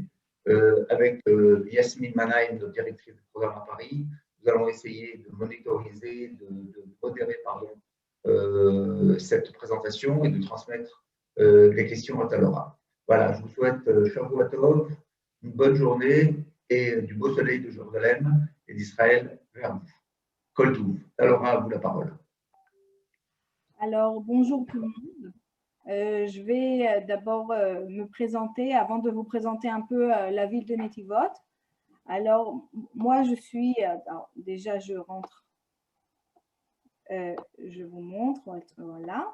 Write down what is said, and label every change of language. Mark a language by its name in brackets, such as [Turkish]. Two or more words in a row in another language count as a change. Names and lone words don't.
[French] Avec Yasmine Manaïm, notre directrice du programme à Paris, nous allons essayer de monitoriser, de modérer cette présentation et de transmettre les questions à Talora. Voilà, je vous souhaite, [Hebrew] שבוע טוב, [French] une bonne journée et du beau soleil de Jérusalem et d'Israël vers vous. [Hebrew] כל טוב. Talora, [French] à vous la parole. Alors, bonjour tout le monde. Je vais d'abord me présenter avant de vous présenter un peu la ville de Netivot. Alors, moi, je suis… déjà, je rentre. Je vous montre. Voilà.